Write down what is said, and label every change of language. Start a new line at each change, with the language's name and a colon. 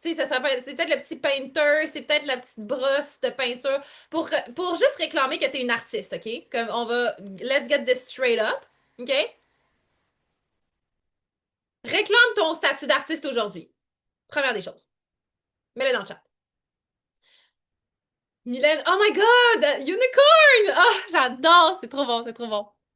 French: Tu sais, c'est peut-être le petit painter, c'est peut-être la petite brosse de peinture pour juste réclamer que t'es une artiste, OK?
English: Comme on va, let's get this straight up, OK?
French: Réclame ton statut d'artiste aujourd'hui. Première des choses. Mets-le dans le chat.
English: Mylène, oh my god! Unicorn! Ah, oh, j'adore!
French: C'est trop bon, c'est trop bon.